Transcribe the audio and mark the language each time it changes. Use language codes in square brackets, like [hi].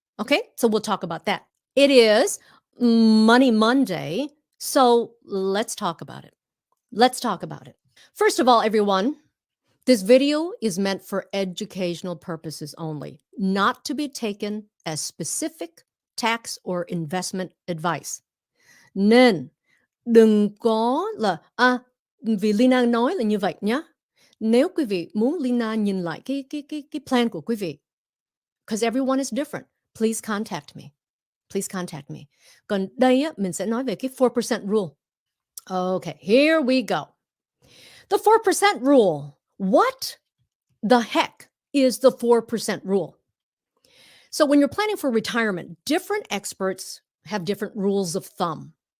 [en] Okay, so we'll talk about that. It is Money Monday, so let's talk about it. First of all, everyone, this video is meant for educational purposes only, not to be taken as specific tax or investment advice. [vi] Nên đừng có là vì Lina nói là như vậy nhá. Nếu quý vị muốn Lina nhìn lại cái plan của quý vị, [en] because everyone is different, please contact me. [vi] Còn đây á, mình sẽ nói về cái 4% rule. [en] Okay, here we go. The 4% rule. What the heck is the 4% rule? So when you're planning for retirement, different experts have different rules of thumb.